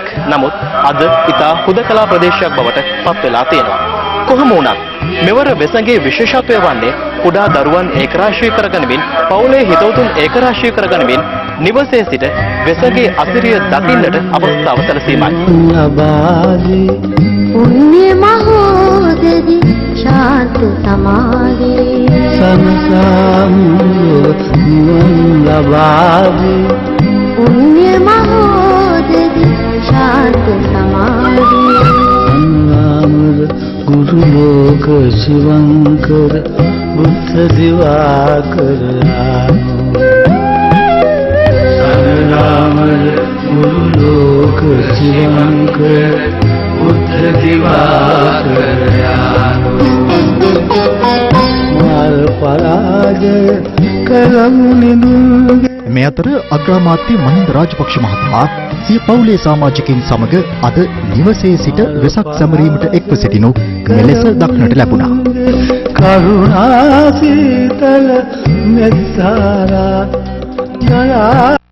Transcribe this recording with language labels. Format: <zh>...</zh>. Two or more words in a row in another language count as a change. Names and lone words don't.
<si>නමුත් අද ඉතා හුදකලා ප්‍රදේශයක් බවට පත් වෙලා තියෙනවා. කොහොම වුණත් මෙවර වෙසඟේ විශේෂත්වය වන්නේ කුඩා දරුවන් ඒකරාශී කරගනිමින්, පවුලේ හිතවතුන් ඒකරාශී කරගනිමින් නිවසේ සිට වෙසඟේ අසිරිය දකින්නට අවස්ථාව සැලසීමයි.</si> <sa>पुण्य महोदधि शांत समाधि पुण्य महोदधि शांत समाधि गुरु लोक शिवंकर बुद्ध दिवाकर रामर गुरु लोक शिवंकर बुद्ध दिवाकर मार पराजय करम निदुर्गे</sa> <si>මේ අතර අග්‍රාමාත්‍ය මහින්ද රාජපක්ෂ මහතා සිය පවුලේ සමාජිකයින් සමග අද නිවසේ සිට වෙසක් සැමරීමට එක්ව සිටිනු මෙලෙස දක්නට ලැබුණා. කරුණා සීතල මෙත්තාරා ජයා</si>